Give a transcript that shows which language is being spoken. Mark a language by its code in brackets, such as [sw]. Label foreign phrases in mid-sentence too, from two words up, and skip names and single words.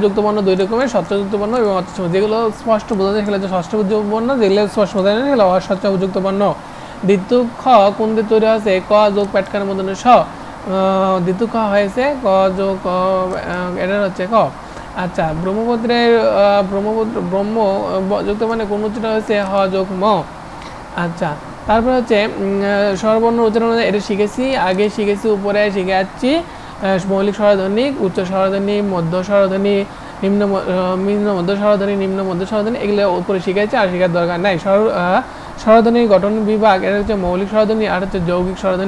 [bn] যুক্ত বর্ণ দুই রকমের, স্বচ্ছযুক্ত বর্ণ এবং অস্বচ্ছ। যেগুলো স্পষ্ট বোঝা যায় সেগুলো হচ্ছে ষষ্ঠযুক্ত বর্ণ, যেগুলো স্পষ্ট বোঝা যায় সেগুলো অস্বচ্ছযুক্ত বর্ণ। দ্বিতীয় খ কোন দিয়ে তৈরি হয়েছে? ক যোগ পেটকার মধ্যে স। দ্বিতীয় খ হয়েছে ক যোগ এটা হচ্ছে ক। আচ্ছা, ব্রহ্মপুত্রের ব্রহ্ম যুক্ত মানে কোন উচ্চারণ হয়েছে? হ যোগ ম। আচ্ছা, তারপর হচ্ছে স্বরবর্ণ উচ্চারণ, এটা শিখেছি, আগে শিখেছি, উপরে শিখে যাচ্ছি। মৌলিক স্বরধ্বনি, উচ্চ স্বরধ্বনি, মধ্য স্বরধ্বনি, নিম্ন মধ্য স্বরধ্বনি, নিম্ন মধ্য স্বরধ্বনি, এগুলো উপরে শিখেছি, আর শেখার দরকার নাই। স্বরধ্বনির গঠন বিভাগ, এটা হচ্ছে মৌলিক স্বরধ্বনি আর হচ্ছে যৌগিক স্বরধ্বনি।